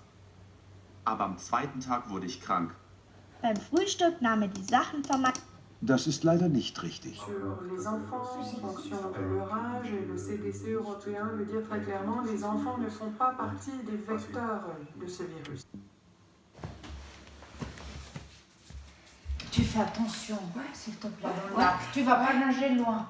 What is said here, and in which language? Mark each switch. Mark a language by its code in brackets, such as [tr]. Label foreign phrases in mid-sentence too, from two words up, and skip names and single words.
[de] Aber am zweiten Tag wurde ich krank. Beim Frühstück nahm er die Sachen von meinem... Das ist leider nicht richtig. [fr] Sur les enfants, en fonction de leur âge, et le CDC européen le dit très clairement, les enfants ne font pas partie des vecteurs de ce virus. Tu fais attention, s'il te plaît, dans le lac. Tu vas pas nager loin.